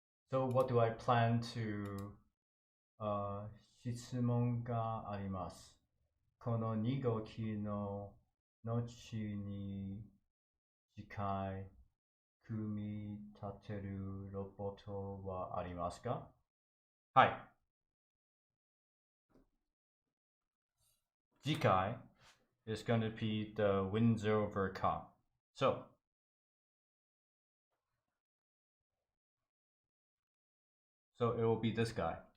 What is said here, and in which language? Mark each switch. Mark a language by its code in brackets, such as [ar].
[en] so what do I plan to [ja] 質問があります。この2号機の後に次回組み立てるロボットはありますか？はい。 [en] 次回 is going to be the Windover car. So it will be this guy.